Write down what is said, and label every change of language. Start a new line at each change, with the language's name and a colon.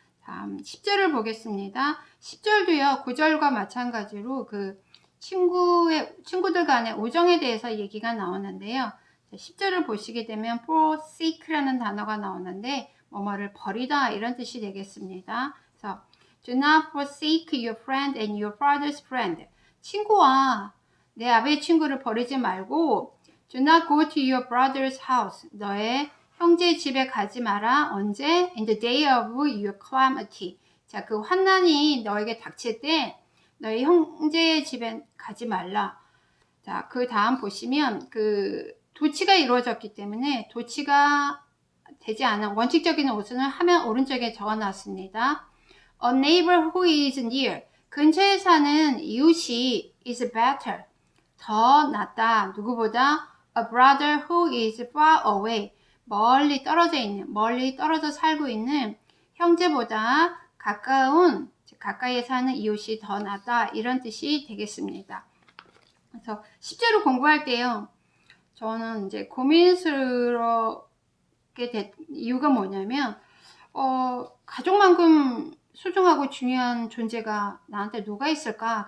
Korean: 다음 10절을 보겠습니다. 10절도요, 9절과 마찬가지로 그 친구들 간의 우정에 대해서 얘기가 나오는데요. 10절을 보시게 되면 forsake라는 단어가 나오는데 뭐뭐를 버리다 이런 뜻이 되겠습니다. 그래서
English: do not forsake your friend and your father's friend.
Korean: 친구와 내 아버지 친구를 버리지 말고
English: do not go to your brother's house.
Korean: 너의 형제 집에 가지 마라. 언제?
English: In the day of your calamity.
Korean: 자, 그 환난이 너에게 닥칠 때 너의 형제의 집에 가지 말라. 자, 그 다음 보시면 그 도치가 이루어졌기 때문에 도치가 되지 않은 원칙적인 우선을 화면 오른쪽에 적어놨습니다.
English: A neighbor who is near.
Korean: 근처에 사는 이웃이
English: is better.
Korean: 더 낫다. 누구보다
English: a brother who is far away.
Korean: 멀리 떨어져 살고 있는 형제보다 가까이에 사는 이웃이 더 낫다. 이런 뜻이 되겠습니다. 그래서 10절을 공부할 때요. 저는 이제 고민스럽게 된 이유가 뭐냐면, 가족만큼 소중하고 중요한 존재가 나한테 누가 있을까?